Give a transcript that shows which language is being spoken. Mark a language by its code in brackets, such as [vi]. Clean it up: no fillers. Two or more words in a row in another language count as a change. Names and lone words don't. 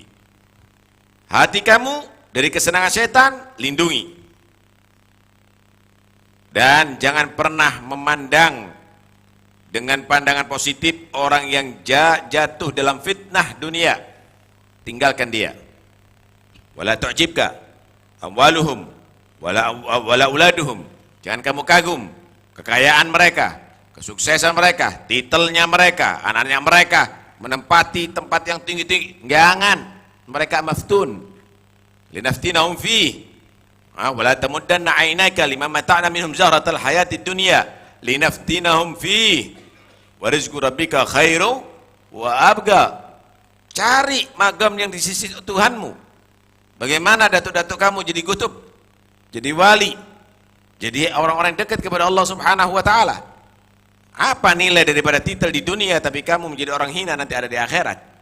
[id] Hati kamu dari kesenangan syaitan, lindungi. Dan jangan pernah memandang dengan pandangan positif orang yang jatuh dalam fitnah dunia. Tinggalkan dia. [ar] ولا تعجبك أموالهم ولا أولادهم [id] Jangan kamu kagum kekayaan mereka, kesuksesan mereka, titelnya mereka, anak-anak mereka menempati tempat yang tinggi-tinggi. Jangan, mereka maftun. [ar] لنفتنهم فيه. ولا تمدن عينك لما متعنا منهم زهرة الحياة الدنيا لنفتنهم فيه. ورزق ربك خير وأبقى. [id] Cari magam yang di sisi Tuhanmu. Bagaimana datuk-datuk kamu jadi kutub, jadi wali, jadi orang-orang yang dekat kepada Allah [ar] سبحانه وتعالى. [id] Apa nilai daripada titel di dunia tapi kamu menjadi orang hina nanti ada di akhirat?